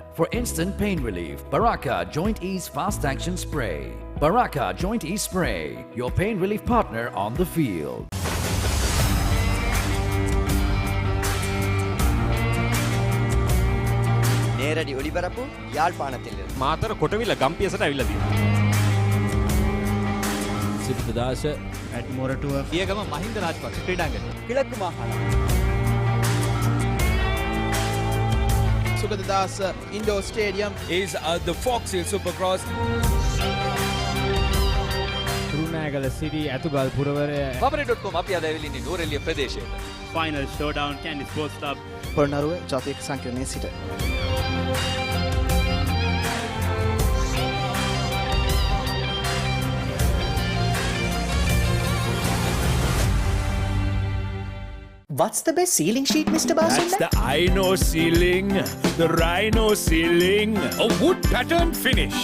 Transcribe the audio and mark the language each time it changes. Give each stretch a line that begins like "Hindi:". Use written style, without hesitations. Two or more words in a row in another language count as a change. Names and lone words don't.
English: For instant pain relief, Baraka Joint Ease Fast Action Spray. Baraka Joint Ease Spray, your pain relief partner on the field.
Tamil: நேரடி ஒளிபரப்பு யாழ்ப்பாணத்தில்
Sinhala: මාතර කොටවිල ගම්පියසට ඇවිල්ලා තියෙනවා. සිද්ධාශ
English: at Moratuwa
Sinhala: පියගම මහින්ද රාජපක්ෂ ක්‍රීඩාංගණය කිලක්කු මාහල Sugaddas Indoor Stadium
English: is the Fox Hill Supercross.
Sinhala: කුරුණෑගල සිටි ඇතුගල් පුරවරය Papare.com අපි අද ඇවිල්ලා ඉන්නේ නූරෙලිය ප්‍රදේශයට.
English: Final showdown Candy Sports Club
Sinhala: පොළොන්නරුව ජාතික සංකීර්ණයේ සිට
English: What's the best ceiling sheet, Mr. Basinda? That's the Ino ceiling, the Rhino ceiling, a wood pattern finish.